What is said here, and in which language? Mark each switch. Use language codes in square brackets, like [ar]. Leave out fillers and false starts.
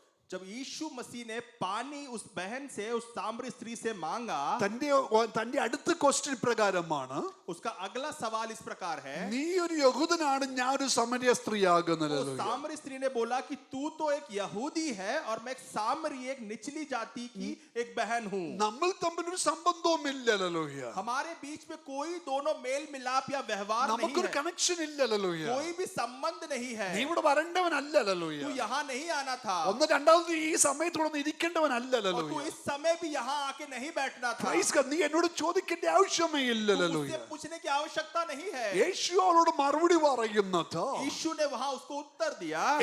[hi] जब यीशु मसीह ने पानी उस बहन से, उस सामरी स्त्री से मांगा, [ml] തന്റെ അടുത്ത ക്വസ്റ്റ്യൻ പ്രകാരമാണ് [hi] उसका अगला सवाल इस प्रकार है। [ml] നീ ഒരു യഹൂദനാണ്, ഞാൻ ഒരു സമരിയ സ്ത്രീയാകുന്നത്. [hi] तो सामरी स्त्री ने बोला कि तू तो एक यहूदी है और मैं एक सामरी, एक निचली जाति की एक बहन हूँ। [ml] നമ്മൾ തമ്മിൽ ഒരു സംബന്ധവുമില്ലല്ലോ. [hi] हमारे बीच में कोई दोनों मेल मिलाप या व्यवहार नहीं [ml] നമുക്കൊരു [hi] है, [ml] കണക്ഷൻ ഇല്ലല്ലോ. [hi] कोई भी संबंध नहीं है। [ml] നീ ഇവിടെ വരേണ്ടവനല്ലല്ലോ. [hi] तू यहाँ नहीं आना था [ml] ഒന്ന് രണ്ടാമത് ഈ സമയത്തോടെ ഇരിക്കേണ്ടവനല്ലല്ലോ. [hi] और तू इस समय भी यहाँ आके नहीं बैठना था। [en] Praise God. [ml] നീ എന്നോട് ചോദിക്കേണ്ട ആവശ്യമേ ഇല്ലല്ലോ. [hi] मुझसे पूछने की आवश्यकता नहीं है। [ml] യേശു അവളോട് മറുപടി പറയുന്നത്, [hi] यीशु ने वहां उसको उत्तर दिया